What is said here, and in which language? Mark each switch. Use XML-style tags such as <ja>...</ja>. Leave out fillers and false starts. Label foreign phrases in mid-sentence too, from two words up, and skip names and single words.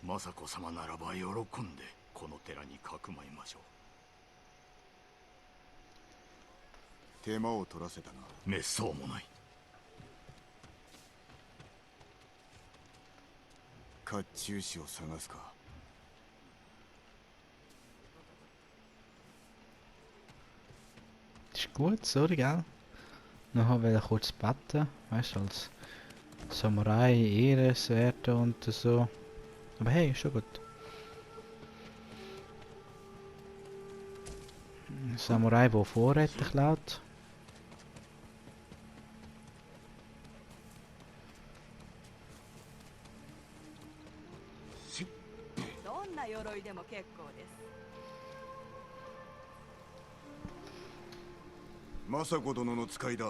<ja>政子様ならば喜んでこの寺にかくまいましょう。手間を取らせたな。めっそうもない。甲冑師を探すか。</ja> <de>Ist gut, so, gell? Nachher will ich kurz beten, weißt du, als Samurai, Ehrenwerte und so. Aber hey, ist schon gut. Samurai, der Vorräte klaut.</de> <ja>どんな鎧でも結構です。政子殿の使いだ。</ja>